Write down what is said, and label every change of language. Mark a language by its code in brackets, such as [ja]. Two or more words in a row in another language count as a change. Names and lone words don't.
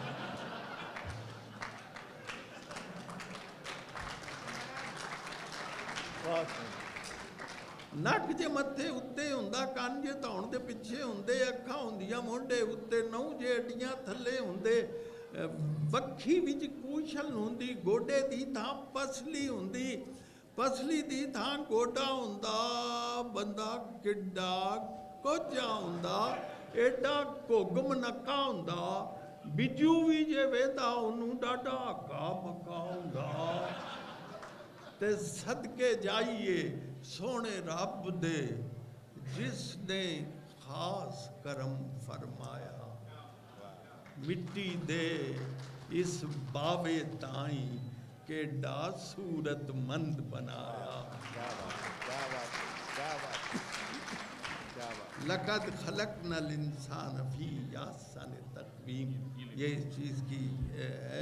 [pa] نک جے متھے اتے ہوندا، کان جے دھون دے پیچھے ہوندے، اکھاں ہوندیاں مونڈے اتے، نو جے اڈیاں تھلے ہوندے، وکھی وچ پوچھل ہوندی، گوڈے دی تھاں پسلی ہوندی، پسلی دی تھاں گوڈا ہوندا، بندہ کڈا کوجا ہوندا، ایڈا گھگ منکا ہوندا، بجو بھی جے ویندا انہوں ڈاڈا ہکا مکا ہوندا۔ تے صدقے جائیے سونے رب دے جس نے خاص کرم فرمایا، مٹی دے اس باوے تائیں کہ ڈا صورت مند بنایا۔ [ar] لقد خلقنا الانسان فی احسن تقویم، [ur] یہ اس چیز کی ہے۔